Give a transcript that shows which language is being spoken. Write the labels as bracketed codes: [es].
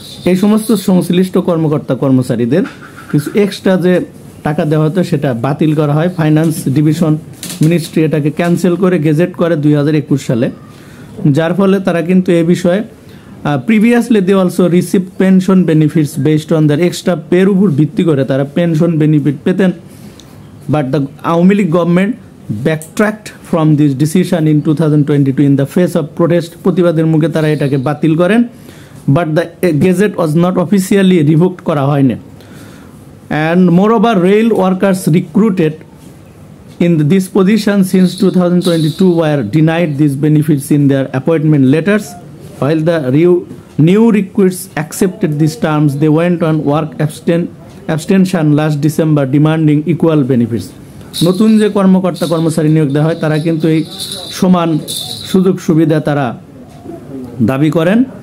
[bn] এই সমস্ত সংশ্লিষ্ট কর্মকর্তা কর্মচারীদের কিছু এক্সট্রা যে টাকা দেওয়া হতো সেটা বাতিল করা হয়। ফাইন্যান্স ডিভিশন মিনিস্ট্রি এটাকে ক্যান্সেল করে গেজেট করে 2021 সালে, যার ফলে তারা কিন্তু এই বিষয়ে [en] previously they also received pension benefits based on their extra pay [bn] উপর ভিত্তি করে তারা পেনশন বেনিফিট পেতেন, [en] but the Awami League government backtracked from this decision in 2022 in the face of protest। [bn] প্রতিবাদের মুখে তারা এটাকে বাতিল করেন, [en] but the gazette was not officially revoked [bn] করা হয়নি। [en] and moreover rail workers recruited in this position since 2022 were denied these benefits in their appointment letters, while the new recruits accepted these terms they went on work abstention last December demanding equal benefits। [bn] নতুন যে কর্মকর্তা কর্মচারী নিয়োগ দেওয়া হয় তারা কিন্তু এই সমান সুযোগ সুবিধা তারা দাবি করেন।